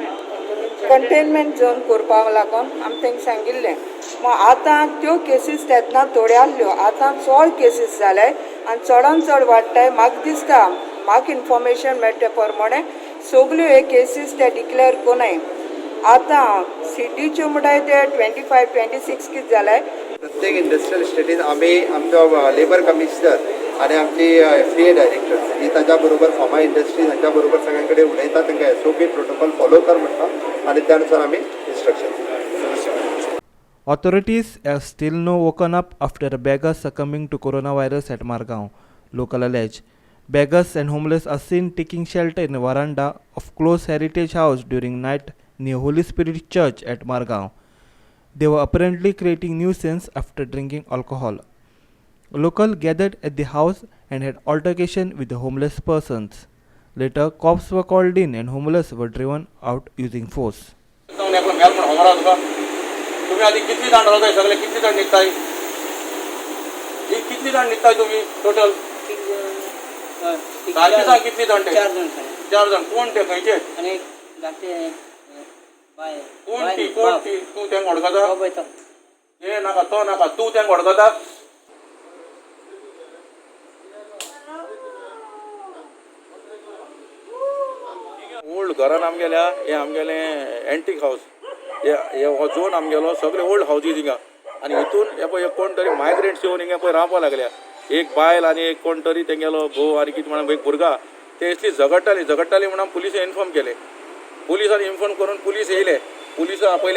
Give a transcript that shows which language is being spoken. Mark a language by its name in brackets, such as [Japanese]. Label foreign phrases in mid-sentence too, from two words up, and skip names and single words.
[English] containment zone [Konkani] करपाक लागून आमी तेंकां सांगिल्लें मग आतां त्यो केसीस तेन्ना थोड्यो आहल्यो आतां चड केसीस जाले आनी चडान चड वाडटाय म्हाका दिसता म्हाका इन्फॉर्मेशन मेळटे प्रमाणे सगल्यो हे केसीस ते डिक्लेअर कोनाय आतां सिटीच्यो म्हणटाय ते 25-26 कितें जाले प्रत्येक इंडस्ट्रियल स्टेटीन आमी आमचो लेबर कमिशनर आनी आमची FDA डायरेक्टर ही ताच्या बरोबर [English] pharma industry [Konkani] हांच्या बरोबर सगळ्यां कडेन उलयता तांकां [English] SOP protocol follow [Konkani] कर म्हणटा आनी त्या अनुसार आमी इन्स्ट्रक्शन. [English] Authorities have still not woken up after a beggar succumbing to coronavirus at Margao. Local allege. Beggars and homeless are seen taking shelter in a veranda of closed heritage house during night near Holy Spirit Church at Margao. They were apparently creating nuisance after drinking alcohol. A local gathered at the house and had altercation with the homeless persons. Later, cops were called in and homeless were driven out using force. [Marathi] तुम्ही आधी किती जाण राहताय सगळे किती जाण निघताय ही किती जाण निघताय तुम्ही टोटल सारखी सांग किती जाण ते 4 जण कोण ते खंयचे आणि जाते बाय [Konkani] कोण ती तू त्यांक ओळखता हे नाका तो नाका तू त्यांक ओळखता ओल्ड घरान आमगेल्या हे आमगेले [English] antique house [Konkani] हे हो झोन आमगेलो सगळे [English] old houses [Konkani] हिंगा आनी हितून हे पळय कोण तरी मायग्रेंट्स येवन हिंगा पळय रावपा लागल्या एक बायल आनी एक कोण तरी तेंगेलो घोव आनी कितें म्हणून एक भुरगा ते असली झगडटाली म्हणून पुलिसें इन्फॉर्म केले पुलिसांनी इन्फॉर्म करून पुलीस येयले पुलीस आपयले